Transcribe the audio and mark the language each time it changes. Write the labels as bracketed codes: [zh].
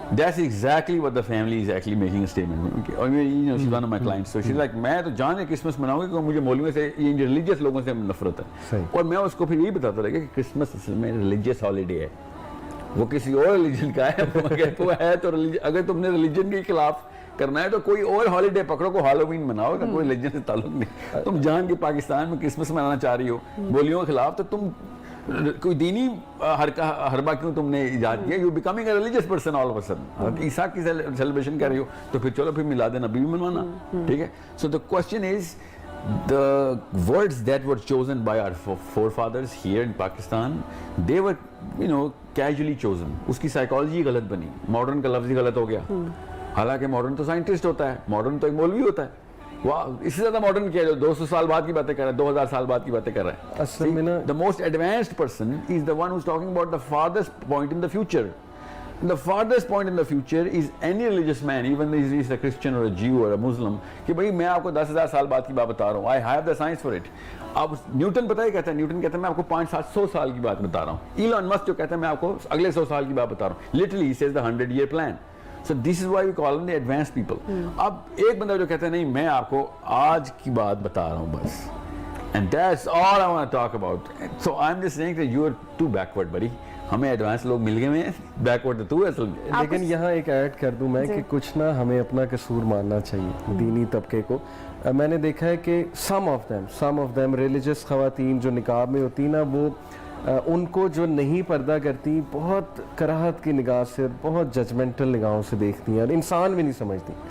[en] That's exactly what the family is actually making a statement. Or you know, she's one of my clients. So she's like, [hi] मैं तो जान के Christmas मनाऊंगी क्योंकि मुझे मौलवियों से, ये रिलीजियस लोगों से नफरत है। और मैं उसको फिर यही बताता रहा कि क्रिसमस असल में रिलीजियस हॉलीडे है, वो किसी और रिलीजन का है। वो है तो अगर तुमने रिलीजन के खिलाफ करना है तो कोई और हॉलीडे पकड़ो, को हैलोवीन मनाओ, कोई रिलीजन से ताल्लुक नहीं। तुम जान के पाकिस्तान में क्रिसमस मनाना चाह रही हो बोलियों के खिलाफ, तो तुम कोई दीनी हरबा क्यों तुमने इजाद किया? [en] You becoming a religious person all of a sudden. [hi] ईसा की सेलिब्रेशन कर रही हो तो फिर चलो फिर मिलाद नबी भी मनवाना, ठीक है? [en] So the question is the words that were chosen by our forefathers here in Pakistan, they were, you know, casually chosen. [hi] उसकी साइकोलॉजी गलत बनी, मॉडर्न का लफ्ज ही गलत हो गया। हालांकि मॉडर्न तो साइंटिस्ट होता है, मॉडर्न तो एक मौलवी होता है। वाह, इससे ज्यादा मॉडर्न क्या है जो 200 साल बाद की बातें कर रहा है, 2000 साल बाद की बातें कर रहा है? असल में ना, [en] the most advanced person is the one who's talking about the farthest point in the future. The farthest point in the future is any religious man, even if he's a Christian or a Jew or a Muslim, [hi] कि भाई मैं आपको 10,000 साल बाद की बात बता रहा हूँ। [en] I have the science for it. [hi] अब न्यूटन पता है कहता है, न्यूटन कहता है मैं आपको 500-700 साल की बात बता रहा हूँ। इलॉन मस्क जो कहता है मैं आपको अगले 100 साल की बात बता रहा हूँ। [en] Literally he says the 100-year plan. So this is why we call them the advanced people. [hi] अब एक बंदा जो कहता है नहीं मैं आपको आज की बात बता रहा हूँ बस, [en] and that's all I want to talk about. So I'm just saying that you are too backward, buddy. [hi] हमें एडवांस लोग मिल गए हैं, बैकवर्ड तो तू असल। लेकिन यहाँ एक ऐड कर दूं मैं कि कुछ ना हमें अपना कसूर मानना चाहिए दीनी तबके को। मैंने देखा है कि [en] some of them [hi] रिलीजियस खवातीन जो निकाब में होती ना, वो उनको जो नहीं पर्दा करती बहुत कराहत की निगाह से, बहुत जजमेंटल निगाहों से देखती हैं और इंसान भी नहीं समझती।